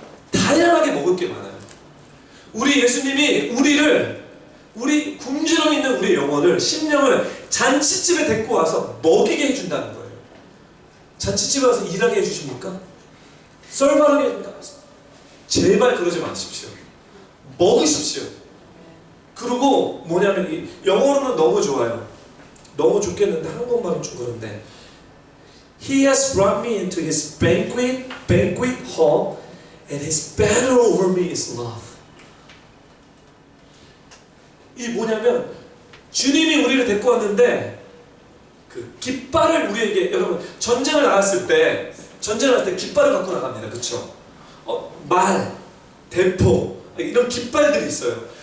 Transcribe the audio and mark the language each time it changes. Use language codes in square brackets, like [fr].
[ko] 다양하게 먹을 게 많아요. 우리 예수님이 우리 굶주려 있는 우리 영혼을, 심령을 잔치집에 데리고 와서 먹이게 해준다는 거예요. 잔치집에 와서 일하게 해주십니까? 썰바르게 해줍니까? 제발 그러지 마십시오. 먹으십시오. 그리고 뭐냐면, 이 영어로는 너무 좋아요. 너무 좋겠는데 한국말은 좀 그런데, [en] He has brought me into his banquet hall, and his banner over me is love. [ko] 이 뭐냐면, 주님이 우리를 데리고 왔는데 그 깃발을 우리에게, 여러분 전쟁을 나갔을 때 깃발을 갖고 나갑니다. 그렇죠? 말, 대포 이런 깃발들이 있어요.